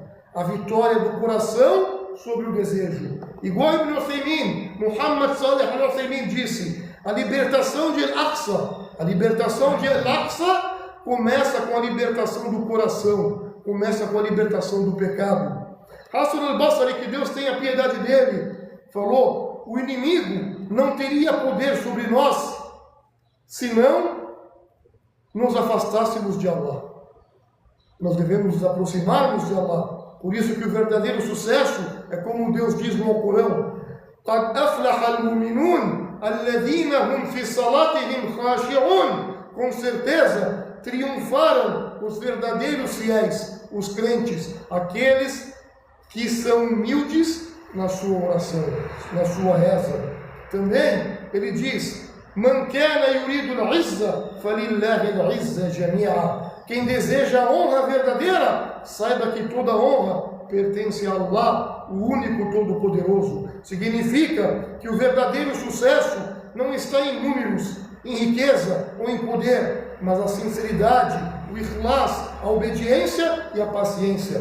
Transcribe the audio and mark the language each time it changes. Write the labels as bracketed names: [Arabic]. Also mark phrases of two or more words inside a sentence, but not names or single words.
[Portuguese] A vitória do coração sobre o desejo. Igual Ibn Uthaymin, Muhammad Salih al-Uthaymin disse: a libertação de Al-Aqsa começa com a libertação do coração, começa com a libertação do pecado. Hasan al-Basri, que Deus tenha piedade dele, falou: o inimigo não teria poder sobre nós se não nos afastássemos de Allah. Nós devemos nos aproximarmos de Allah. Por isso que o verdadeiro sucesso é como Deus diz no Alcorão: [Arabic] قَدْ أَفْلَحَ الْمُؤْمِنُونَ الَّذِينَ هُمْ فِي صَلَاتِهِمْ خَاشِعُونَ. [Portuguese] Com certeza triunfaram os verdadeiros fiéis, os crentes, aqueles que são humildes na sua oração, na sua reza. Também ele diz: [Arabic] مَنْ كَانَ يُرِيدُ الْعِزَّةَ فَلِلَّهِ الْعِزَّةُ جَمِيعًا. [Portuguese] Quem deseja a honra verdadeira, saiba que toda honra pertence a Allah, o único Todo-Poderoso. Significa que o verdadeiro sucesso não está em números, em riqueza ou em poder, mas a sinceridade, o ikhlas, a obediência e a paciência.